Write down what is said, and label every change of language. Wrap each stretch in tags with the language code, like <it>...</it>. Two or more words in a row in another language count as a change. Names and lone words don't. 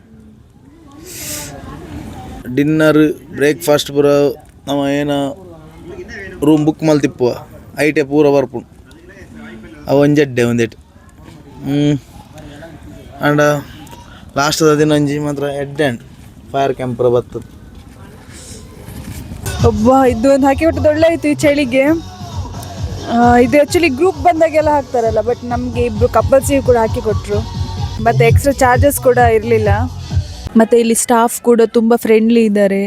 <en>dinner breakfast</en> <tcy>ಪೂರ ನಮ್ಮ ಏನು</tcy> <en>room book</en> <tcy>ಮಲ್ತಿಪ್ಪುವ ಐಟೆ ಪೂರ ಬರ್ಪುಂಡು. ಅವು ಒಂಜಡ್ಡೆ ಒಂದೇಟು ಆ್ಯಂಡ್ ಲಾಸ್ಟದ ದಿನ ಒಂಜಿ ಮಾತ್ರ</tcy> <en>head and fire camper</en> <tcy>ಬರ್ತದೆ.</tcy> <kn>ಒಬ್ಬ ಇದು ಒಂದು ಹಾಕಿ ಬಿಟ್ಟು ಒಳ್ಳೆ ಆಯಿತು ಈ ಚಳಿಗೆ. ಇದು ಆ್ಯಕ್ಚುಲಿ ಗ್ರೂಪ್ ಬಂದಾಗೆಲ್ಲ ಹಾಕ್ತಾರಲ್ಲ, ಬಟ್ ನಮಗೆ ಇಬ್ಬರು ಕಪಲ್ಸಿಗೆ ಕೂಡ ಹಾಕಿ ಕೊಟ್ಟರು. ಮತ್ತು</kn> <en>extra charges</en> <kn>ಕೂಡ ಇರಲಿಲ್ಲ. ಮತ್ತು ಇಲ್ಲಿ ಸ್ಟಾಫ್ ಕೂಡ ತುಂಬ ಫ್ರೆಂಡ್ಲಿ ಇದ್ದಾರೆ.</kn>